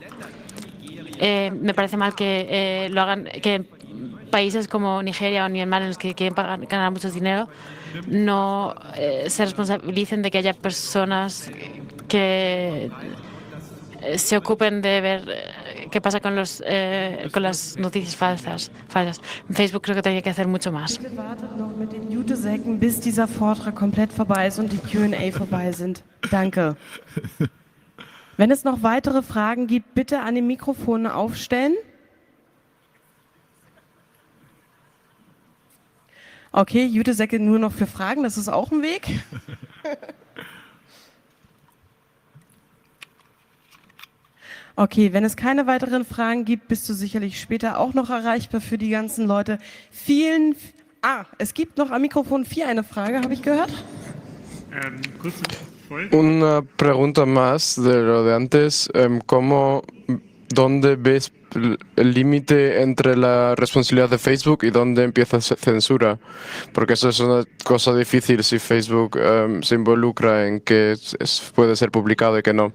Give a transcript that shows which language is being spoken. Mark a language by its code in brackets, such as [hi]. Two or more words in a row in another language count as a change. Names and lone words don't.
[es] Me parece mal que lo hagan, que en países como Nigeria o Myanmar, en los que quieren ganar mucho dinero, no se responsabilicen de que haya personas que se ocupen de ver qué pasa con las noticias falsas. En Facebook creo que tendría que hacer mucho más. [de] Bitte wartet noch mit den Jutesäcken, bis dieser Vortrag komplett vorbei ist und die Q&A vorbei sind. Danke. Wenn es noch weitere Fragen gibt, bitte an den Mikrofonen aufstellen. Okay, Jutesäcke nur noch für Fragen, das ist auch ein Weg. Okay, wenn es keine weiteren Fragen gibt, bist du sicherlich später auch noch erreichbar für die ganzen Leute. Es gibt noch am Mikrofon 4 eine Frage, habe ich gehört? [es] Una pregunta más de lo de antes. ¿Dónde ves el límite entre la responsabilidad de Facebook y dónde empieza censura? Porque eso es una cosa difícil si Facebook se involucra en que puede ser publicado y que no.